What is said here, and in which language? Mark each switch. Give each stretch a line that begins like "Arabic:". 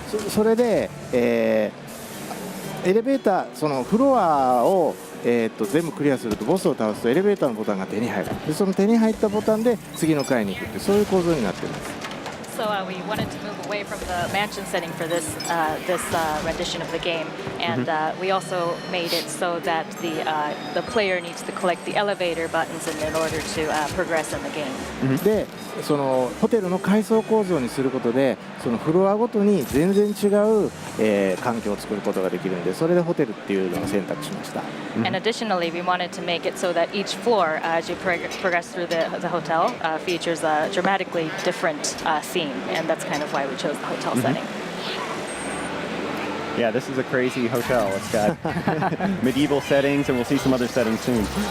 Japanese: それで、エレベーター、そのフロアを、全部クリアするとボスを倒すとエレベーターのボタンが手に入る。でその手に入ったボタンで次の階に行くってそういう構造になっています。
English: So we wanted to move away from the mansion setting for this rendition of the game, and we also made it so that the player needs to collect the elevator buttons in order to progress in the game.
Japanese: で、そのホテルの階層構造にすることで、そのフロアごとに全然違う、環境を作ることができるんで、それでホテルっていうのを選択しました。
English: And additionally, we wanted to make it so that each floor, as you progress through the hotel, features a dramatically different scene, and that's kind of why we chose the hotel setting. Yeah, this is a crazy hotel. It's got medieval settings, and we'll see some other settings soon.